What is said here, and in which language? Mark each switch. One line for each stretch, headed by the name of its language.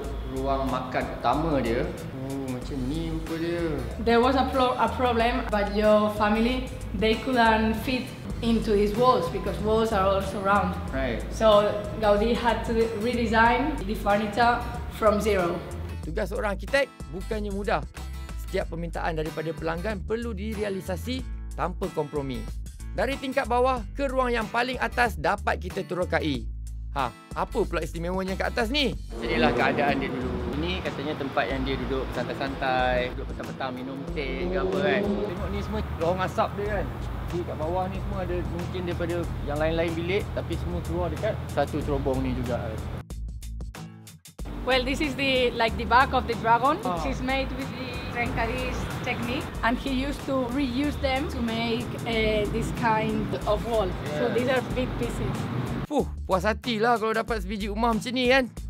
Malay: Ruang makan utama dia. Oh, macam ni rupa dia.
English: There was a problem, but your family, they couldn't fit into these walls because walls are also round. Right. So Gaudi had to redesign the furniture from zero.
Malay: Tugas seorang arkitek bukannya mudah. Setiap permintaan daripada pelanggan perlu direalisasi tanpa kompromi. Dari tingkat bawah ke ruang yang paling atas dapat kita terokai. Apa pula istimewanya kat atas ni? Inilah keadaan dia dulu. Ini katanya tempat yang dia duduk santai-santai, duduk petang-petang minum teh ke apa kan. Tengok ni semua lorong asap dia kan. Di kat bawah ni semua ada mungkin daripada yang lain-lain bilik, tapi semua keluar dekat satu terobong ni juga.
English: Well, this is the back of the dragon. She's made with the Trencaris technique, and he used to reuse them to make this kind of wall. So these are big pieces.
Malay: Puas hatilah kalau dapat sebiji rumah macam ni kan.